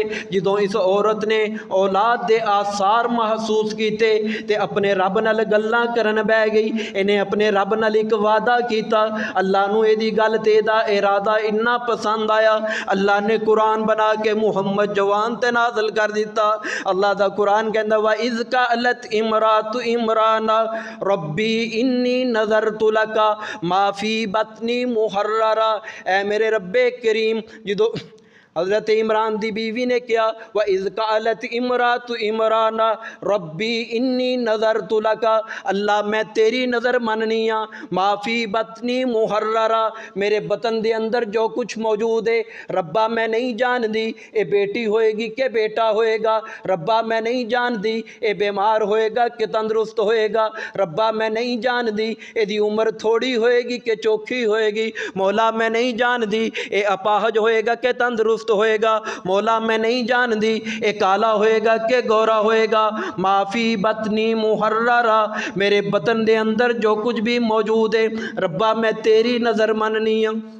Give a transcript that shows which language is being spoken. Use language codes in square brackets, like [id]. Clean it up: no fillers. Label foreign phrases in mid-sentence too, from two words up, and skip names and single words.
[pa] جدوں اس عورت نے اولاد دے آثار محسوس کیتے تے اپنے رب نال گلاں کرن بہہ گئی. انہیں اپنے رب نال اک وعدہ کیتا، اللہ نو ایہدی گل تے دا ارادہ اینا پسند آیا، اللہ نے قرآن بنا کے محمد جوان تے نازل کر دتا. اللہ دا قرآن کہندا [ar] وإذ قالت امرأت عمران رب إني نذرت لك ما في بطني محررا. [pa] اے میرے ربے کریم، جدوں حضرت عمران دی بیوی نے کیا [ar] وإذ قالت امرأت عمران رب إني نذرت لك, [pa] اللہ میں تیری نذر مننی آ, [ar] ما في بطني محررا, [pa] میرے بطن دے اندر جو کچھ موجود ہے، ربا میں نہیں جاندی یہ بیٹی ہوئے گی کہ بیٹا ہوئے گا، ربا میں نہیں جاندی یہ بیمار ہوئے گا کہ تندرست ہوئے گا، ربا میں نہیں جاندی یدی عمر تھوڑی ہوئے گی کہ چوکھی ہوئے گی، مولا میں نہیں جاندی یہ اپاہج ہوئے گا کہ تندرست ہوئے گا، مولا میں نہیں جاندی یہ کالا ہوئے گا کہ گورا ہوئے گا, [ar] ما في بطني محررا, [pa] میرے بطن دے اندر جو کچھ بھی موجود ہے، ربا میں تیری نذر مننی آ.